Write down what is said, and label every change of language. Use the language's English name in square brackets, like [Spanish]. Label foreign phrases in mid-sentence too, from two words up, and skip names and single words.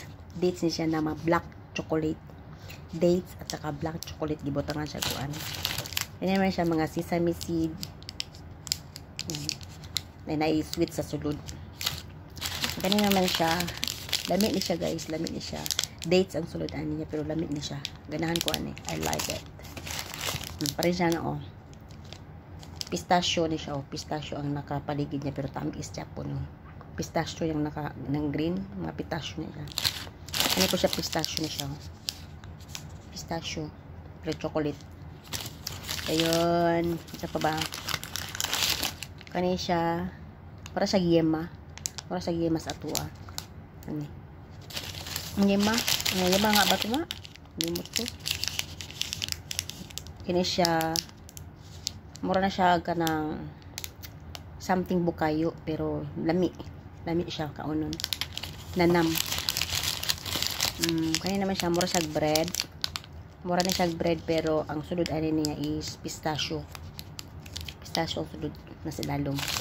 [Cebuano] Dates niya siya na mga [English] black chocolate. [Cebuano] Dates [Filipino] at saka [English] black chocolate. [Cebuano] Gibotangan siya kuan. Kanya naman siya, mga [English] sesame seed. [Cebuano] Na sweet sa sulod. [Filipino] Ganyan naman siya. [Cebuano] Lamig ni siya guys. Lamig ni siya. Dates ang sulod ani niya pero lamig ni siya. Ganahan ko ani. [English] I like it. [Cebuano] Parin siya na oh. Pistachio ni siya oh. Pistachio ang nakapaligid niya pero tamis siya po no. Pistachio yung ng green. Mga pistachio niya. Ano po siya pistachio ni siya oh. Pistachio. Pero chocolate. Ayun. Isa pa ba? Kani siya para sa yema sa atua ani yema nga ba ito nga limot ko kini siya mura na siya kanang something bukayo pero lami siya kaunon nanam kani naman siya mura na siya bread pero ang sulod ani niya is pistachio ang sulod na silalong.